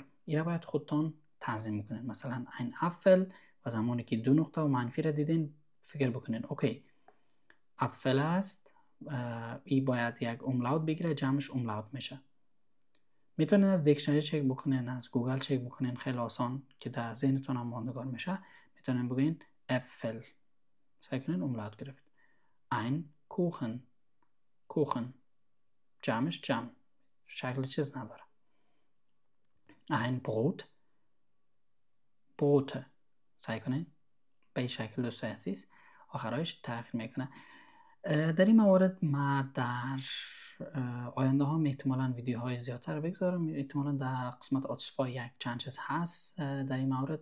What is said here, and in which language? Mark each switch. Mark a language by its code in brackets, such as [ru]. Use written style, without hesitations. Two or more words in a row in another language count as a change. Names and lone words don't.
[fa] این را باید خودتون تنظیم کنین. مثلا این افل و زمانی که 2 نقطه و منفی را دیدین فکر بکنین اوکی افل است، این باید یک املاوت بگیره، جمعش املاوت میشه. میتونین از دیکشنری چک بکنین، از گوگل چک بکنین، خیلی آسان که در ذهنتون هم ماندگار میشه. میتونین بگین اپفل، سعی کنین املاut گرفت. [de] ein Kuchen، [fa] کوخن جمعش جمع، شکل چیز نداره. [de] ein Brot، [fa] بروت، سعی کنین به این شکل دوستای عزیز آخرایش تغییر میکنه. در این موارد ما در آینده ها احتمالاً ویدیوهای زیادتر بگذارم، احتمالاً در قسمت آتسفای یک چند چیز هست در این مورد.